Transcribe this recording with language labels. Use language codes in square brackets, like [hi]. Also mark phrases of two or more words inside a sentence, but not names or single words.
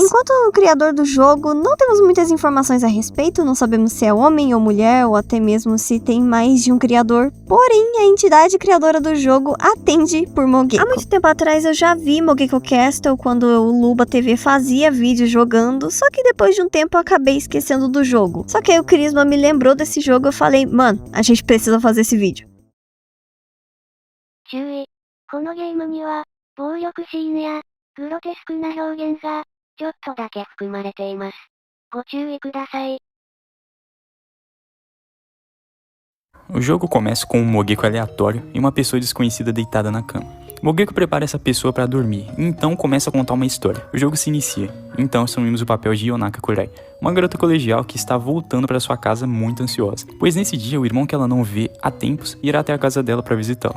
[pt] Enquanto o criador do jogo, não temos muitas informações a respeito, não sabemos se é homem ou mulher ou até mesmo se tem mais de um criador, porém a entidade criadora do jogo atende por Mogeko. Há muito tempo atrás eu já vi Mogeko Castle quando o Luba TV fazia vídeo jogando, só que depois de um tempo eu acabei esquecendo do jogo. Só que aí o Crisma me lembrou desse jogo e eu falei, mano, a gente precisa fazer esse vídeo. [ja] 注意。このゲームには、暴力シーンや、グロテスクな表現が、ちょっとだけ含まれています。ご注意ください。 [pt] O jogo começa com um Mogeko aleatório e uma pessoa desconhecida deitada na cama. Mogeko prepara essa pessoa para dormir, e então começa a contar uma história. O jogo se inicia, então assumimos o papel de Yonaka Kurai, uma garota colegial que está voltando para sua casa muito ansiosa, pois nesse dia o irmão que ela não vê há tempos irá até a casa dela para visitá-la.